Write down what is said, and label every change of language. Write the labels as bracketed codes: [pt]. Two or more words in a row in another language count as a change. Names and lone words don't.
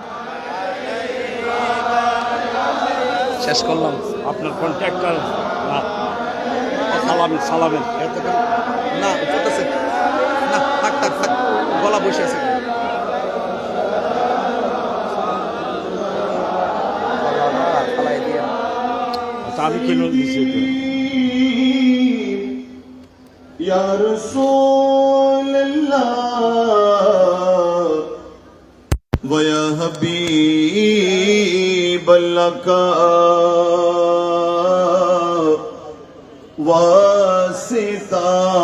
[bn] শেষ করলাম আপনার কন্ট্রাক্টর সালামের না চলতেছে না, থাক থাক থাক, গলা বসে আছে। আমি কেন দিছি এটা? [ar] یا رسول اللہ و یا حبیب اللہ [ur] کا واسطہ